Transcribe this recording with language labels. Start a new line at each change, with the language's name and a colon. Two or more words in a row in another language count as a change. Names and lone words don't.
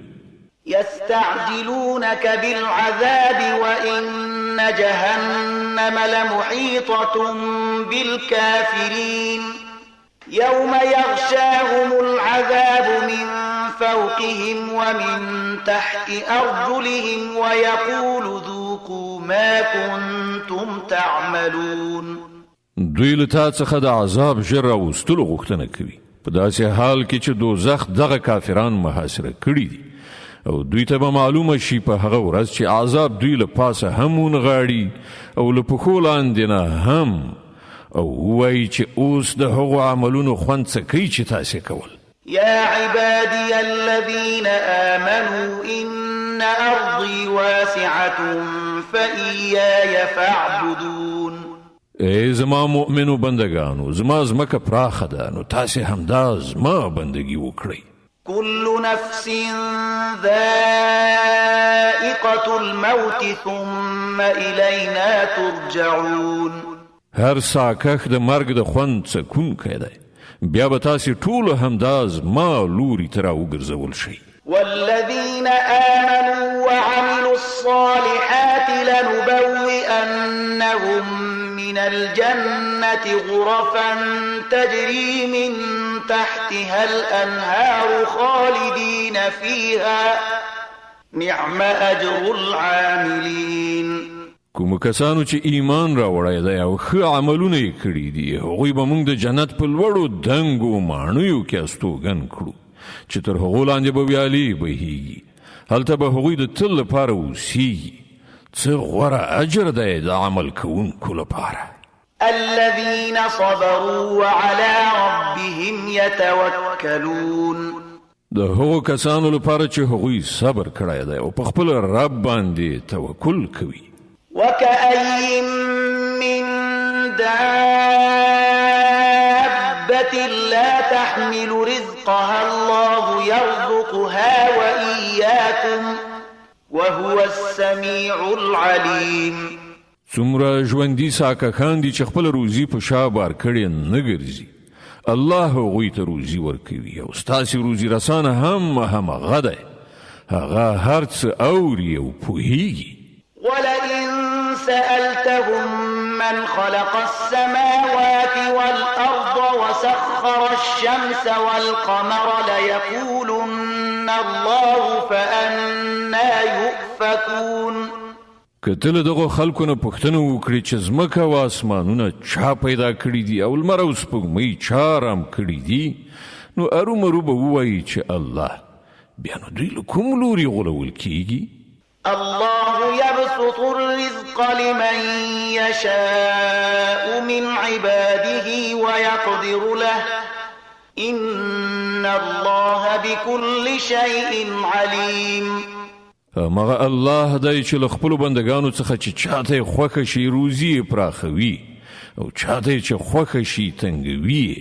Arabic: يستعجلونك بالعذاب وإن جهنم لمحيطة بالكافرين يوم يغشاهم العذاب من فوقهم ومن تحت أرجلهم ويقول ذوقوا ما كنتم تعملون.
Pashto: دوی له تا څخه د عذاب ژر راوستلو غوښتنه کوي، په داسې حال کې چې دوزخ دغه کافران محاصره کړي دي او دوی ته به معلومه شي په هغه ورځ چې عذاب دوی له پاسه هم ونغاړي او له پښو لاندې نه هم، او وایي چې اوس د هغو عملونو خوند څه کوي چې تاسې کول.
Arabic: يا عبادي الذين آمنوا إن أرضي واسعة فإياي فاعبدون.
Pashto: ای زما مؤمنو بندگانو، زما ځمکه پراخه ده نو تاسې همدا زما بندگی وکړئ.
Arabic: كل نفس ذائقة الموت ثم إلينا ترجعون.
Pashto: هر ساکخ د مرګ د خوند څکونکی دی، بیا به تاسې ټولو همدا زما لوري ته راوګرځول شئ.
Arabic: والذين آمنوا وعملوا الصالحات لنبوئنهم من الجنة غرفا تجري من تحتها الأنهار خالدين فيها نعم أجر العاملين.
Pashto: کوم کسانو چې ایمان راوړی دی او ښه عملونه یې کړي دي هغوی به موږ د جنت په لوړو دنګو ماڼیو کې استوګن کړو چې تر هغو لاندې به ویالې بهیږي، هلته به هغوی د تل لپاره اوسیږي. څه غوره اجر دی د عمل کوونکو لپاره.
Arabic: الذين صبروا وعلى ربهم يتوكلون.
Pashto: د هغو کسانو لپاره چې هغوی صبر کړی دی او په خپل رب باندې توکل کوي.
Arabic: وكأي من دابة لا تحمل رزقها الله يرزقها وإياكم وهو السميع العليم.
Pashto: څومره ژوندي ساکخان دي چې خپل روزي په شا بار کړي نه ګرځي، الله هغوی ته روزي ورکوي او ستاسې روزي رسانه هم هغه دی، هغه هر څه اوري او پوهیږي.
Arabic: ولئن سألتهم من خلق السماوات والأرض وسخر الشمس والقمر ليقولن الله فأنا يؤفكون.
Pashto: که تل دغه خلکو نه پوښتنه وکړي چې ځمکه او اسمانونه چا پیدا کړي دي او لمر او سپوږمۍ چا رام کړي دي نو ارومرو به ووایي چې الله، بیا نو دوی له کوم لوري غولول کیږي؟
Arabic: الله يبسط الرزق لمن يشاء من عباده ويقدر له إن الله بكل شيء عليم.
Pashto: مغه الله دی چې له خپلو بندگانو څخه چې چاته خوښه شي روزي پراخوي او چاته چې خوښه شي تنګوي.